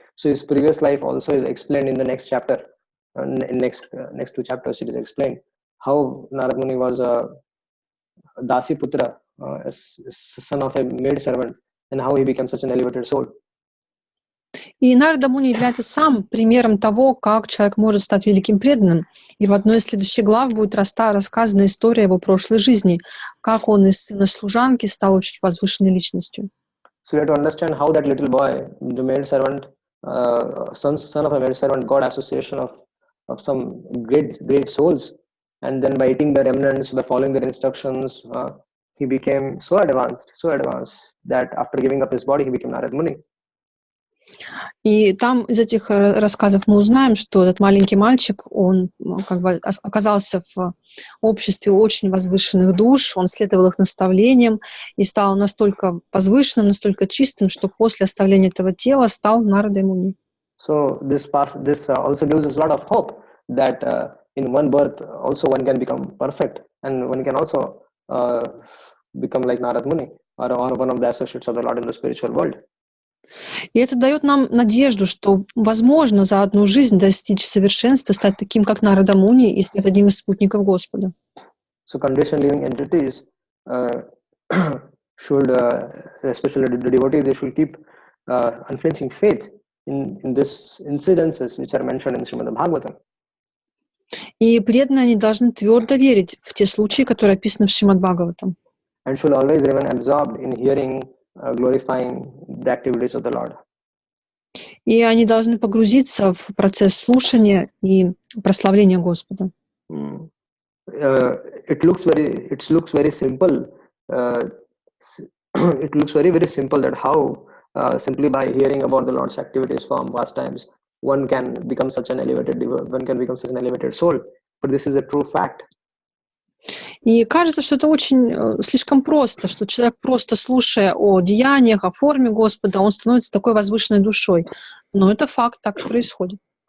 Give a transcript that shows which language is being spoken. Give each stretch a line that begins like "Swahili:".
English: So his previous life also is explained in the next chapter. In next two chapters, it is explained how Narad Muni was a Dasi Putra, a son of a maid servant, and how he became such an elevated soul.
Russian: И Нарада Муни является сам примером того, как человек может стать великим преданным. И в одной из следующих глав будет рассказана история его прошлой жизни, как он из сына служанки стал очень возвышенной личностью.
English: So we have to understand how that little boy, the maid servant, son of a maid servant, got association of some great souls, and then by eating the remnants, by following their instructions, he became so advanced that after giving up his body, he became Narad Muni.
Russian: И там из этих рассказов мы узнаем, что этот маленький мальчик, он как бы оказался в обществе очень возвышенных душ, он следовал их наставлениям и стал настолько возвышенным, настолько чистым, что после оставления этого тела стал Нарадой Муни.
English: So this also gives us a lot of hope that in one birth also one can become perfect and one can also become like Narad Muni or one of the associates of the Lord in the spiritual world.
Russian: И это дает нам надежду, что возможно за одну жизнь достичь совершенства, стать таким, как Нарада Муни, и стать одним из спутников Господа.
English: So conditioned living entities should, especially the devotees, they should keep unflinching faith in these incidences which are mentioned in Shrimad Bhagavatam.
Russian: И преданные они должны твердо верить в те случаи, которые описаны в Шримад Бхагаватам.
English: And should always remain absorbed in hearing, glorifying the activities of the Lord.
Russian: И они должны погрузиться в процесс слушания и прославления Господа.
English: It looks very simple. It looks very simple that how simply by hearing about the Lord's activities, form, pastimes, one can become such an elevated soul. But this is a true fact.
Russian: И кажется, что это очень слишком просто, что человек, просто слушая о деяниях, о форме Господа, он становится такой возвышенной душой. Но это факт, так и происходит.